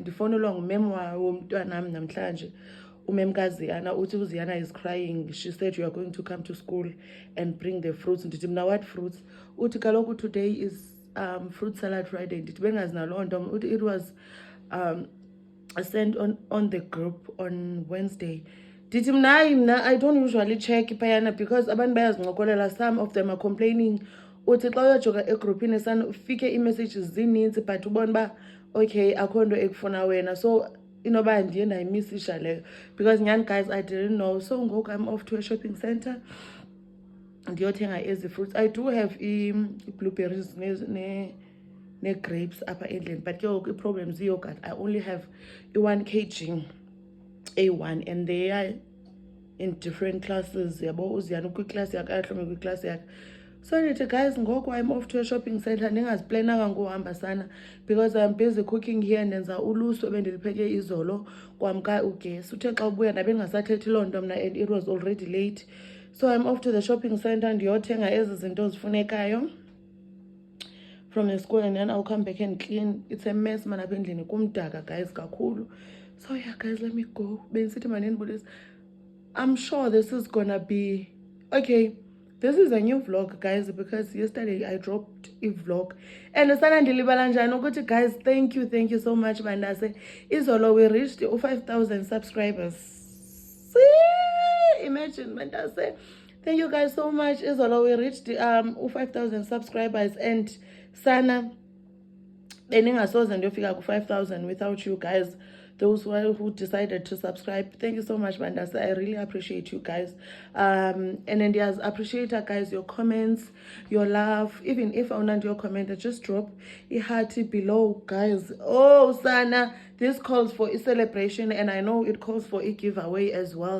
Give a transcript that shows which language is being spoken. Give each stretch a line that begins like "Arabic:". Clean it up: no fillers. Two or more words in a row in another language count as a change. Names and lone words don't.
Xhosa: Ndifonelwa ngumem womntwanam namhlanje, umem kaZiyana, uthi uZiyana
English: is crying. She said you are going to come to school and bring the fruits.
Xhosa: Ndithi mna
English: what fruits?
Xhosa: Uthi kaloku
English: today is fruit salad Friday.
Xhosa: Ndithi bengazi naloo nto.
English: Uthi it was sent on the group on Wednesday.
Xhosa: Ndithi mna
English: I don't usually check payana because
Xhosa: abantu bayazincokolela.
English: Some of them are complaining.
Xhosa: Uthi xa uyojoga egroupini sana ufike i-messages zininzi but ubona uba okay akho nto ekufuna wena, so inoba ndiye ndayimissisha leyo because nyani
English: guys I didn't know. So ngoku I'm off to a shopping center
Xhosa: ndiyothenga ezi
English: fruits. I do have
Xhosa: i-blueberries ne-grapes apha endlini, but ke ngoku i-problem zi-yogurt.
English: I only have i-1 kg A1 and they are in different classes.
Xhosa: Yabo uZiyana kwiclass yakhe, ahlome kwiclass yakhe.
English: So ndithi guys ngoku I'm off to a shopping center.
Xhosa: Ndingaziplananga ngohamba sana
English: because I'm busy cooking here.
Xhosa: Ndenza ulusu ebendilipheke izolo kwamka ugesi. Uthe xa ubuya ndabe ndingasathethi loo nto mna
English: and it was already late. So I'm off to the shopping center
Xhosa: ndiyothenga ezi zinto zifunekayo
English: from the school, and then I'll come back and clean. It's a mess man
Xhosa: apha endlini kumdaka
English: guys kakhulu. So yeah guys, let me go.
Xhosa: Bendisithi manindibulisa.
English: I'm sure this is gonna be okay. This is a new vlog, guys, because yesterday I dropped a vlog. And guys, thank you so much, Mandase. Izolo, we reached 5,000 subscribers. See? Imagine, Mandase. Thank you guys so much. Izolo, we reached 5,000 subscribers. And Sana,
Xhosa: beningasoze ndiyofika ku-5,000
English: without you guys, those who decided to subscribe. Thank you so much, Mandasa. I really appreciate you guys. And then there's appreciate guys, your comments, your love. Even if I want your comment, just drop a heart below, guys. Oh, Sana, this calls for a celebration, and I know it calls for a giveaway as well.